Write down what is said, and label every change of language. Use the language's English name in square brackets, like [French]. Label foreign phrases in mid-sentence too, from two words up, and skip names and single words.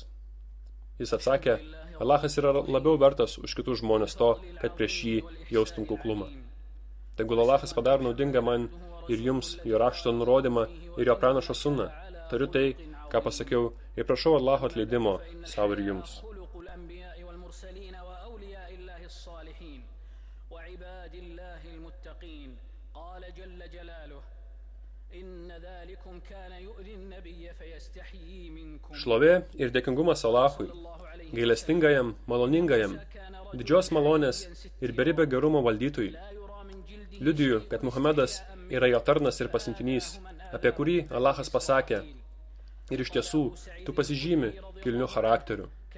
[Lithuanian] Jis atsakė, Allahas yra labiau vertas už kitus žmonės to, kad prieš jį jaustum kuklumą. Tegul Allahas padaro naudingą man ir jums jo rašto nurodymą ir jo pranašo sunną. Tariu tai, ką pasakiau, ir prašau Allaho atleidimo savo ir jums. [Arabic] الصالحين وعباد الله المتقين قال جل جلاله إن ذلكم كان يؤذي النبي فيستحيي منكم. [Lithuanian] Šlovė ir dėkingumas Alachui, gailestingajam, maloningajam, didžios malonės ir beribio gerumo valdytojui. Liudiju, kad Muhamedas yra jo tarnas ir pasiuntinys, apie kurį Alachas pasakė. Ir iš tiesų, tu pasižymi kilniu charakteriu.